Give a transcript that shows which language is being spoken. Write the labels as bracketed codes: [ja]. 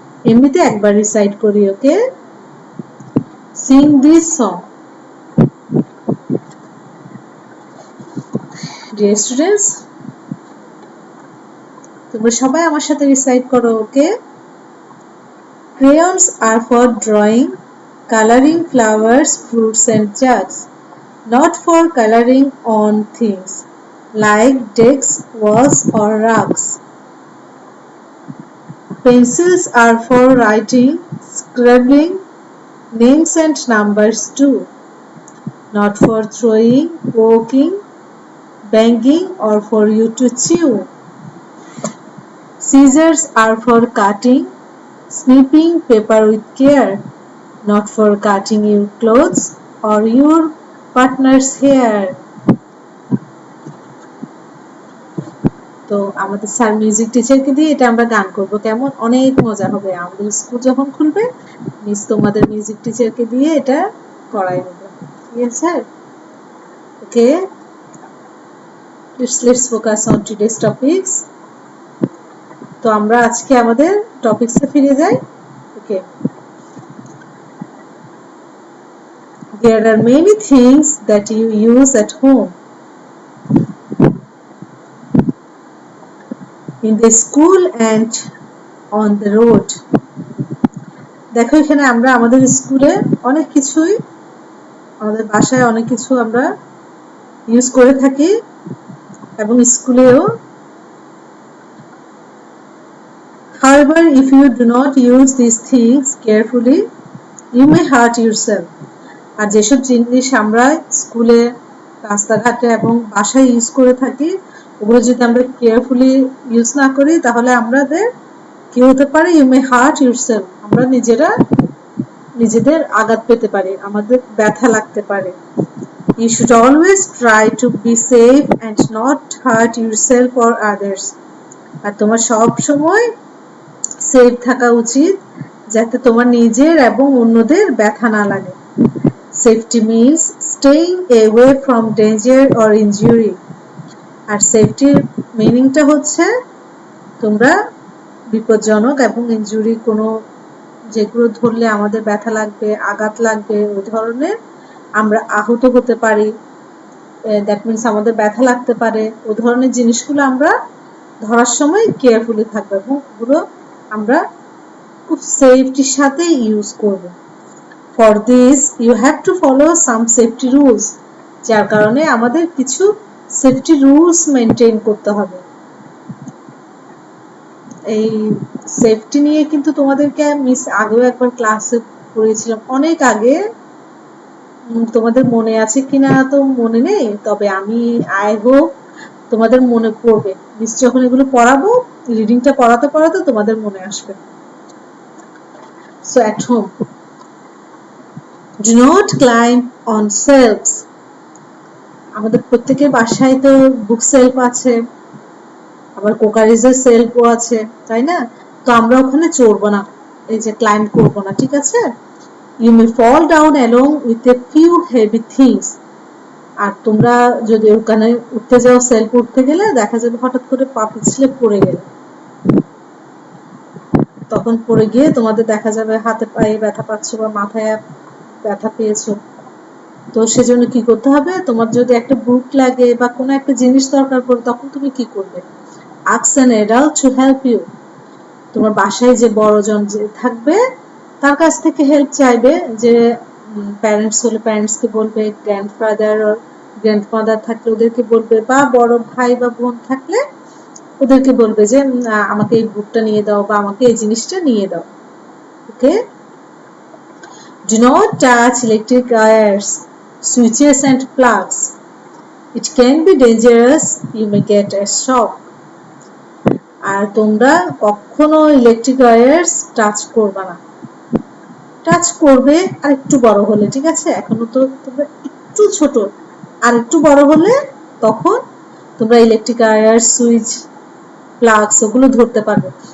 [bn] এমনিতে একবার রিসাইট করি, ওকে? [en] Sing this song. [bn] Dear students, তোমরা সবাই আমার সাথে রিসাইট করো, ওকে? [en] Crayons are for drawing, coloring flowers, fruits and jugs, not for coloring on things like desks, walls or rugs. Pencils are for writing, scribbling, names and numbers too, not for throwing, poking, banging or for you to chew. Scissors are for cutting, snipping paper with care, not for cutting your clothes or your partner's hair. [bn] তো আমাদের sir music টিচারকে দিয়ে এটা আমরা গান করব, কেমন? অনেক মজা হবে। আমাদের স্কুল যখন খুলবে, মিস তোমাদের মিউজিক টিচারকে দিয়ে এটা করাই নেব, ঠিক আছে? [en] Okay, let's focus on today's topics. [bn] তো আমরা আজকে আমাদের টপিকসে ফিরে যাই, ওকে? [en] There are many things that you use at home, in the school and on the road. [bn] দেখো, এখানে আমরা আমাদের স্কুলে অনেক কিছুই, আমাদের বাসায় অনেক কিছু আমরা ইউজ করে থাকি এবং স্কুলেও। [en] However, if you do not use these things carefully, you may hurt yourself. [bn] আর যেসব জিনিস আমরা স্কুলে, রাস্তাঘাটে এবং বাসায় ইউজ করে থাকি, ওগুলো যদি আমরা কেয়ারফুলি ইউজ না করি, তাহলে আমাদের কি হতে পারে? [en] You may hurt yourself. [bn] আমরা নিজেদের আঘাত পেতে পারি, আমাদের ব্যথা লাগতে পারে। [en] You should always try to be safe and not hurt yourself or others. [bn] আর তোমার সব সময় সেফ থাকা উচিত, যাতে তোমার নিজের এবং অন্যদের ব্যথা না লাগে। [en] Safety means staying away from danger or injury. [bn] আর সেফটির মিনিংটা হচ্ছে তোমরা বিপজ্জনক এবং ইনজুরি, কোনো যেগুলো ধরলে আমাদের ব্যথা লাগবে, আঘাত লাগবে, ওই ধরনের আমরা আহত হতে পারি, [en] that means [bn] আমাদের ব্যথা লাগতে পারে, ওই ধরনের জিনিসগুলো আমরা ধরার সময় কেয়ারফুলি থাকবো এবং ওগুলো আমরা খুব সেফটির সাথে ইউজ করব। [en] For this you have to follow some safety rules, [bn] যার কারণে আমাদের কিছু সেফটি রুলস মেনটেন করতে হবে। এই সেফটি নিয়ে কিন্তু তোমাদেরকে মিস আগেও একবার ক্লাসে পড়িয়েছিলাম, অনেক আগে। তোমাদের মনে আছে কিনা তো মনে নেই, তবে আমি [en] I hope [bn] তোমাদের মনে পড়বে। মিস যখন এগুলো পড়াবো, রিডিংটা পড়াতে পড়াতে তোমাদের মনে আসবে। [en] So at home, do not climb on shelves. [bn] আমাদের প্রত্যেকের বাসায় তো বুক সেলফ আছে, আবার কোকারিজের সেলফও আছে, তাই না? তো আমরা ওখানে চড়বো না, এই যে ক্লাইম্ব করবো না, ঠিক আছে? [en] You may fall down along with a few heavy things. [bn] আর তোমরা যদি ওখানে উঠতে যাও, সেলফ উঠতে গেলে দেখা যাবে হঠাৎ করে পা পিছলে পড়ে গেলে, তখন পড়ে গিয়ে তোমাদের দেখা যাবে হাতে পায়ে ব্যথা পাচ্ছ বা মাথায় ব্যথা পেয়েছো। তো সেজন্য কি করতে হবে, তোমার যদি একটা বুক লাগে বা কোনো একটা জিনিস দরকার পড়ে, তখন তুমি কি করবে? [en] Ask an adult to help you. [bn] তোমার বাসায় যে বড়জন যে থাকবে তার কাছ থেকে হেল্প চাইবে, যে প্যারেন্টস হলে প্যারেন্টসকে বলবে, গ্র্যান্ডফাদার আর গ্র্যান্ডমাদার থাকলে ওদেরকে বলবে, বা বড় ভাই বা বোন থাকলে ওদেরকে বলবে যে আমাকে এই বুকটা নিয়ে দাও বা আমাকে এই জিনিসটা নিয়ে দাও। ওকে? [en] Do not touch electric wires, switches and plugs. It can be dangerous. You may get a shock. [bn] আর তোমরা কখনো ইলেকট্রিক ওয়্যারস টাচ করবে না। টাচ করবে আর একটু বড় হলে, ঠিক আছে? এখনো তো তোমরা একটু ছোট, আর একটু বড় হলে তখন তোমরা ইলেকট্রিক ওয়্যার, সুইচ, প্লাগস ওগুলো ধরতে পারবে।